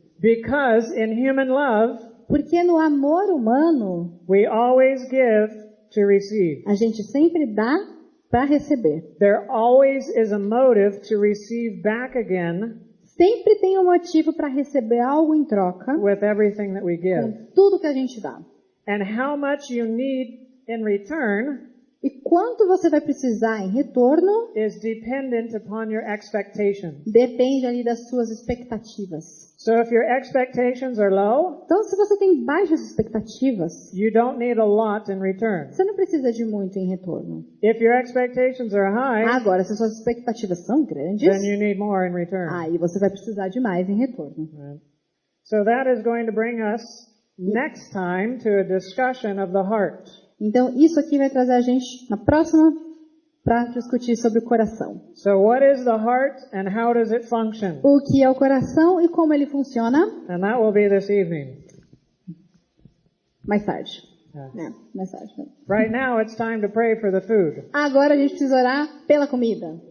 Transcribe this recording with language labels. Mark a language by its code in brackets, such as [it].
[en] Because in human love, [pt] porque no amor humano, [en] we always give to receive. [pt] A gente sempre dá para receber. [en] There always is a motive to receive back again. [pt] Sempre tem um motivo para receber algo em troca. [en] With everything that we give. [pt] Com tudo que a gente dá. [en] And how much you need in return. [pt] E quanto você vai precisar em retorno [en] is dependent upon your expectations. [pt] Depende ali das suas expectativas. [en] So if your expectations are low, [pt] então se você tem baixas expectativas, [en] you don't need a lot in return. [pt] Você não precisa de muito em retorno. [en] If your expectations are high, [pt] agora se suas expectativas são grandes, [en] then you need more in return. [pt] Aí você vai precisar de mais em retorno. [en] Right. So that is going to bring us next time to a discussion of the heart. [pt] Então, isso aqui vai trazer a gente na próxima para discutir sobre o coração. [en] So what is the heart and how does it function? [pt] O que é o coração e como ele funciona? [en] And that will be this evening. [pt] Mais tarde. [en] Yeah. [pt] Mais tarde. [en] Right now it's time to pray for the food. [pt] Agora a gente precisa orar pela comida.